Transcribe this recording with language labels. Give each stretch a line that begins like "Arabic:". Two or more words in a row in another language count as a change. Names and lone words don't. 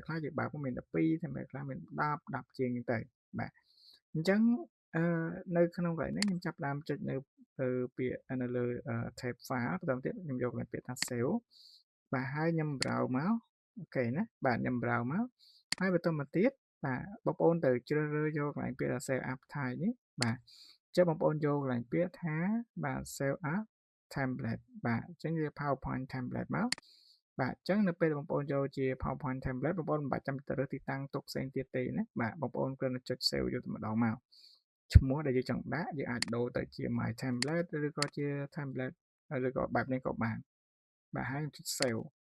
Khmer: ខ្លះយើងបើកមាន12 template ខ្លះមាន10ជាងទៅបាទអញ្ចឹងនៅក្នុងកន្លែងនេះខ្ញុំចាប់ផ្ដើមចុចនៅពាក្យនៅលើ tab file បន្តទៀតខ្ញុំយក ពាក្យថា save បាទហើយខ្ញុំ browse មកអូខេណាបាទខ្ញុំ browse មកហើយបន្តមកទៀតបាទបងប្អូនទៅជ្រើសរើស យកកន្លែងពាក្យថា
English: save as type
Khmer: នេះបាទចុះបងប្អូនយកកន្លែងពាក្យថាបាទ
English: save as template
Khmer: បាទអញ្ចឹងវា
English: PowerPoint template
Khmer: មកបាទអញ្ចឹងនៅពេលបងប្អូនយកជា
English: PowerPoint template
Khmer: បងប្អូនមិនបាច់ចាំទៅរើសទីតាំងទុកផ្សេងទៀតទេណាបាទបងប្អូនគ្រាន់តែចុច save យកតែម្ដងមកឈ្មោះដែលយើងចង់ដាក់យើងអាចដូរទៅជា
English: my template
Khmer: ឬក៏ជា template ឬក៏បែបនេះក៏បានបាទហើយចុច save